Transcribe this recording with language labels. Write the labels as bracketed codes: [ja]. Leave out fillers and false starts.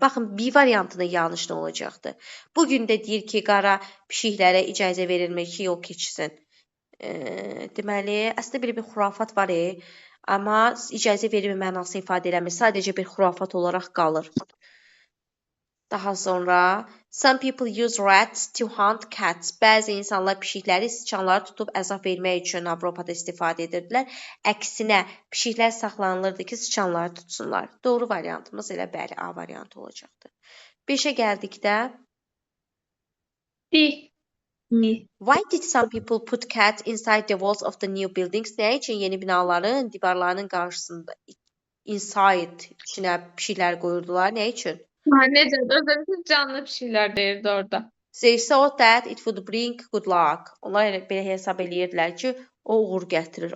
[az] Baxın, B variantının yanlış nə olacaqdı? Bugün də deyir ki, qara pişiklərə icazə verilmir ki, yol keçsin. Deməli, əslində belə bir xurafat var, amma icazə verilmir mənasını ifadə eləmir. Sadəcə bir xurafat olaraq qalır. Daha sonra [en] some people use rats to hunt cats. [az] Bəzi insanlar pişikləri, sıçanları tutub əzab vermək üçün Avropada istifadə edirdilər. Əksinə, pişiklər saxlanılırdı ki, sıçanları tutsunlar. Doğru variantımız elə bəli A variantı olacaqdır. 5-ə gəldikdə D. [en] why did some people put cats inside the walls of the new buildings? [az] Nə üçün yeni binaların divarlarının qarşısında inside içinə pişiklər qoyurdular? Nə üçün? Necədir? Özü canlı pişiklər deyirdi orada. [en] They thought that it would bring good luck. [az] Onlar belə hesab eləyirdilər ki, o uğur gətirir.